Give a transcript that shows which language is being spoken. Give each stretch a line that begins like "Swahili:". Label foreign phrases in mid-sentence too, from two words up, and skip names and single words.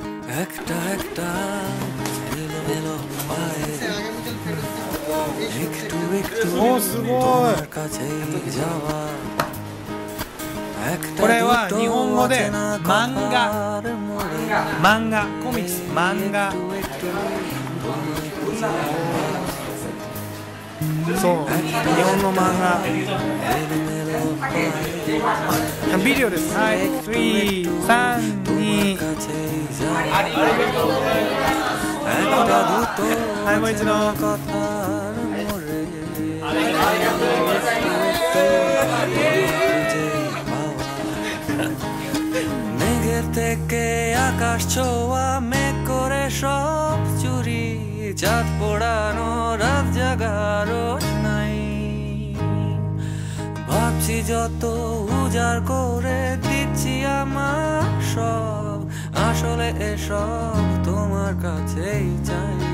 Bangla: একটা একটা এলোমেলো পায়ে একটু একটু তোমার কাছে যাওয়া একটা
Japanese: 日本語で漫画漫画コミックス漫画そう日本の漫画ビデオですはい3、2はいもう一度
Bangla: মেঘের থেকে আকাশ ছোঁয়া মেঘ করে সব চুরি চাঁদ পোড়ানো রাত জাগারো নাই ভাবছি যত উজাড় করে দিচ্ছি আমার সব আসলে এসব তোমার কাছেই চাই